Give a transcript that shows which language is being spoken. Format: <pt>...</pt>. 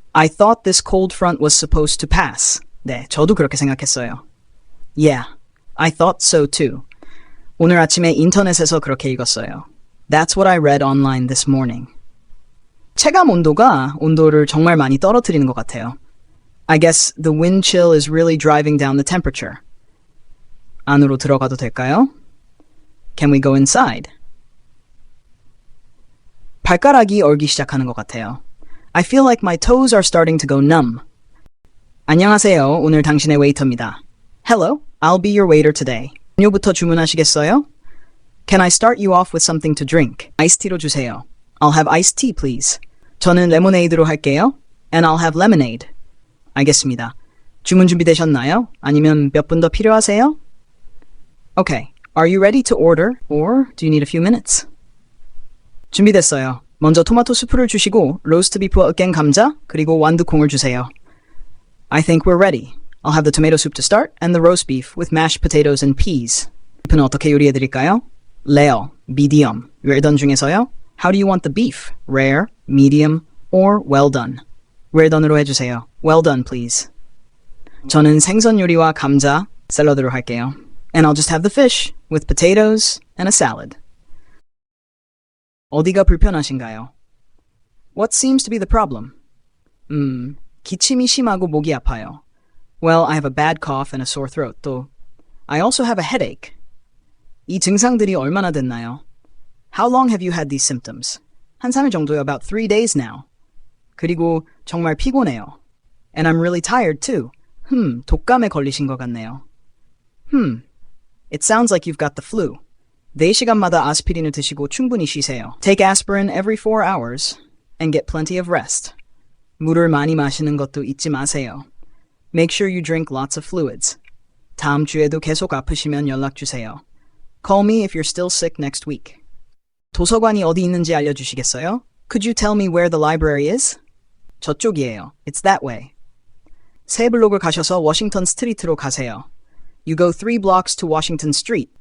<en>I thought this cold front was supposed to pass.</en> <ko>네, 저도 그렇게 생각했어요.</ko> <en>Yeah, I thought so too.</en> <ko>오늘 아침에 인터넷에서 그렇게 읽었어요.</ko> <en>That's what I read online this morning.</en> <ko>체감 온도가 온도를 정말 많이 떨어뜨리는 것 같아요.</ko> <en>I guess the wind chill is really driving down the temperature.</en> <ko>안으로 들어가도 될까요?</ko> <en>Can we go inside?</en> <ko>발가락이 얼기 시작하는 것 같아요.</ko> <en>I feel like my toes are starting to go numb.</en> <ko>안녕하세요. 오늘 당신의 웨이터입니다.</ko> <en>Hello, I'll be your waiter today.</en> <ko>음료부터 주문하시겠어요?</ko> <en>Can I start you off with something to drink?</en> <ko>아이스티로 주세요.</ko> <en>I'll have iced tea, please.</en> <ko>저는 레모네이드로 할게요.</ko> <en>And I'll have lemonade.</en> <ko>알겠습니다. 주문 준비되셨나요? 아니면 몇 분 더 필요하세요?</ko> <en>Okay. Are you ready to order? Or do you need a few minutes?</en> <ko>준비됐어요. 먼저 토마토 수프를 주시고 로스트 비프와 으깬 감자 그리고 완두콩을 주세요.</ko> <en>I think we're ready. I'll have the tomato soup to start and the roast beef with mashed potatoes and peas.</en> <ko>비프는 어떻게 요리해드릴까요?</ko> <en>Rare, medium, well done</en> <ko>중에서요?</ko> <en>How do you want the beef? Rare, medium, or well done? well done으로</en> <ko>해주세요.</ko> <en>Well done, please.</en> <ko>저는 생선 요리와 감자, 샐러드로 할게요.</ko> <en>And I'll just have the fish with potatoes and a salad.</en> <ko>어디가 불편하신가요?</ko> <en>What seems to be the problem?</en> <ko>기침이 심하고 목이 아파요.</ko> <en>Well, I have a bad cough and a sore throat.</en> <ko>또,</ko> <en>I also have a headache.</en> <ko>이 증상들이 얼마나 됐나요?</ko> <en>How long have you had these symptoms?</en> <ko>한 3일 정도요.</ko> <en>About 3 days now.</en> <ko>그리고 정말 피곤해요.</ko> <en>And I'm really tired too.</en> <ko>독감에 걸리신 것 같네요.</ko> <en>It sounds like you've got the flu.</en> <ko>4시간마다 아스피린을 드시고 충분히 쉬세요.</ko> <en>Take aspirin every 4 hours and get plenty of rest.</en> <ko>물을 많이 마시는 것도 잊지 마세요.</ko> <en>Make sure you drink lots of fluids.</en> <ko>다음 주에도 계속 아프시면 연락 주세요.</ko> <en>Call me if you're still sick next week.</en> <ko>도서관이 어디 있는지 알려주시겠어요?</ko> <en>Could you tell me where the library is?</en> <ko>저쪽이에요.</ko> <en>It's that way.</en> <ko>새 블록을 가셔서 워싱턴 스트리트로 가세요.</ko> <en>You go 3 blocks to Washington Street.</en>